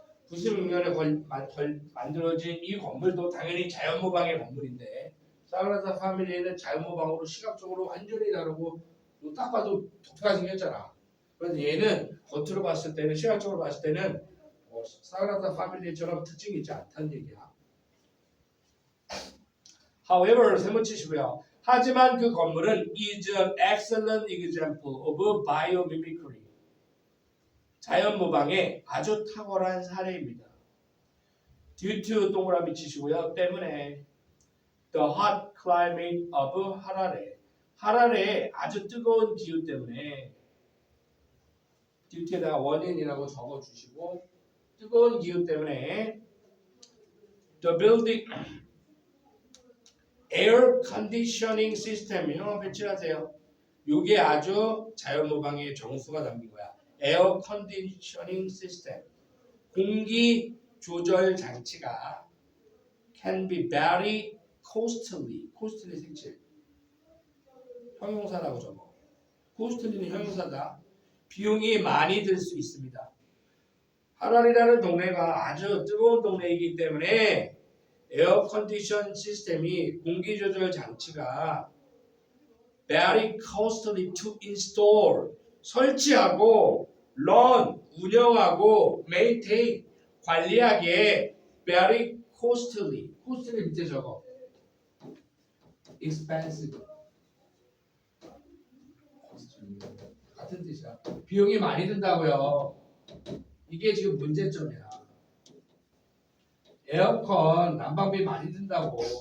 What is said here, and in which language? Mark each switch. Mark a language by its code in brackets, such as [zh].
[ko] 96년에 만들어진 이 건물도 당연히 자연모방의 건물인데 사그라다 파밀리아는 자연모방으로 시각적으로 완전히 다르고 딱 봐도 독특하게 생겼잖아. 그래서 얘는 겉으로 봤을 때는 시각적으로 봤을 때는 사그라다 파밀리아처럼 특징이 있지 않다는 얘기야. [en] However, [ko] 세모 치시고요. 하지만 그 건물은 [en] is an excellent example of biomimicry. [ko] 자연모방의 아주 탁월한 사례입니다. [en] Due to [ko] 동그라미 치시고요. 때문에 [en] the hot climate of 하라레. [ko] 하라레의 아주 뜨거운 기후 때문에 due에다가 원인이라고 적어주시고 뜨거운 기후 때문에 [en] the building air conditioning system [ko] 이런 배치하세요. 이게 아주 자연모방의 정수가 담긴 거야. [en] air conditioning system [ko] 공기 조절 장치가 [en] can be very costly. [ko] costly 색칠. 형용사라고 적어. costly는 형용사다. 비용이 많이 들 수 있습니다. 하랄이라는 동네가 아주 뜨거운 동네이기 때문에 에어 컨디션 시스템이 공기 조절 장치가 [en] very costly to install. [ko] 설치하고 run 운영하고 maintain 관리하기에 [en] very costly. [ko] costly 밑에 적어. [en] expensive. [ko] 같은 뜻이야. 비용이 많이 든다고요. 이게 지금 문제점이야. 에어컨 난방비 많이 든다고.